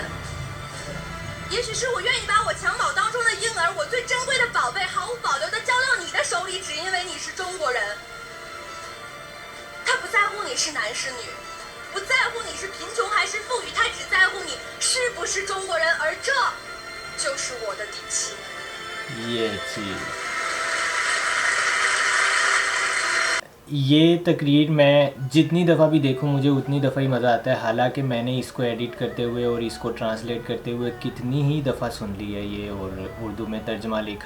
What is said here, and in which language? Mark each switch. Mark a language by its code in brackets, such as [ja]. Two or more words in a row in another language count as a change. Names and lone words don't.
[zh] 也许是我愿意把我襁褓当中的婴儿，我最珍贵的宝贝，毫无保留地交到你的手里，只因为你是中国人。他不在乎你是男是女，不在乎你是贫穷还是富裕，他只在乎你是不是中国人，而这就是我的底气。 [ur] یہ تقریر میں جتنی دفعہ بھی دیکھوں مجھے اتنی دفعہ ہی مزا آتا ہے. حالانکہ میں نے اس کو ایڈٹ کرتے ہوئے اور اس کو ٹرانسلیٹ کرتے ہوئے کتنی ہی دفعہ سن لی ہے یہ، اور اردو میں ترجمہ لکھا.